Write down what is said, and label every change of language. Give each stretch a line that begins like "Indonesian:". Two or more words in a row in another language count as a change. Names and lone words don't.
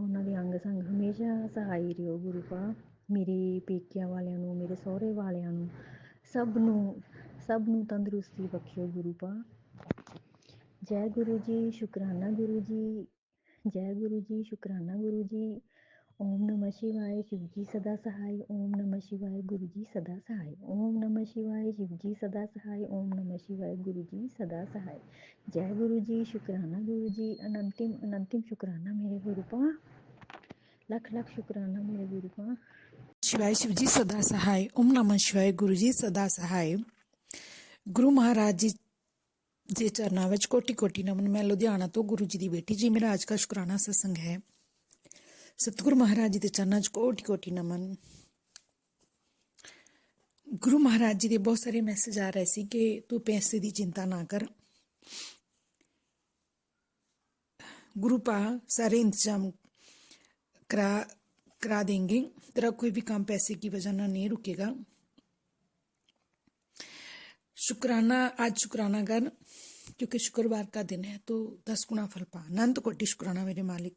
Punjabi: ਉਹਨਾਂ ਦੇ ਅੰਗ ਸੰਗ ਹਮੇਸ਼ਾ ਸਹਾਈ ਰਿਓ ਗੁਰੂ ਪਾ। ਮੇਰੇ ਪੇਕਿਆਂ ਵਾਲਿਆਂ ਨੂੰ, ਮੇਰੇ ਸਹੁਰੇ ਵਾਲਿਆਂ ਨੂੰ, ਸਭ ਨੂੰ ਤੰਦਰੁਸਤੀ ਬਖਸ਼ਿਓ ਗੁਰੂ ਪਾ। ਜੈ ਗੁਰੂ ਜੀ, ਸ਼ੁਕਰਾਨਾ ਗੁਰੂ ਜੀ। ਜੈ ਗੁਰੂ ਜੀ, ਸ਼ੁਕਰਾਨਾ ਗੁਰੂ ਜੀ।
Hindi: ਓਮ ਨਮः शिवाय शिव जी सदा सहाय। ओम नमः शिवाय गुरु जी सदा सहाय। ओम नमः शिवाय शिव जी सदा सहाय। ओम नमः शिवाय गुरु जी सदा सहाय। जय गुरु जी, शुकराना गुरु जी। अनंतिम शुकराना मेरे गुरु पा। लख लख शुकराना मेरे गुरु पा। शिवाय शिव जी सदा सहाय। ओम नमः शिवाय गुरु जी सदा सहाय।
Punjabi: ਗੁਰੂ ਮਹਾਰਾਜ ਜੀ ਦੇ ਚਰਨਾਂ ਵਿੱਚ ਕੋਟੀ ਕੋਟੀ ਨਮਨ। ਮੈਂ ਲੁਧਿਆਣਾ ਤੋਂ ਗੁਰੂ ਜੀ ਦੀ ਬੇਟੀ ਜੀ। ਮੇਰਾ ਅੱਜ ਦਾ ਸ਼ੁਕਰਾਨਾ ਸਤਸੰਗ ਹੈ। ਸਤਿਗੁਰੂ ਮਹਾਰਾਜ ਜੀ ਦੇ ਚਰਨਾਂ 'ਚ ਕੋਟੀ ਕੋਟੀ ਨਮਨ। ਗੁਰੂ ਮਹਾਰਾਜ ਜੀ ਦੇ ਬਹੁਤ ਸਾਰੇ ਮੈਸੇਜ ਆ ਰਹੇ ਸੀ ਕਿ ਤੂੰ ਪੈਸੇ ਦੀ ਚਿੰਤਾ ਨਾ ਕਰ,
Hindi: गुरु पा सारे इंतजाम करा देंगे, तेरा कोई भी काम पैसे की वजह ना नहीं रुकेगा। शुक्राना, आज शुक्राना कर क्योंकि शुक्रवार का दिन है तो 10 गुना फल पा। अनंत कोटि शुक्राना मेरे मालिक।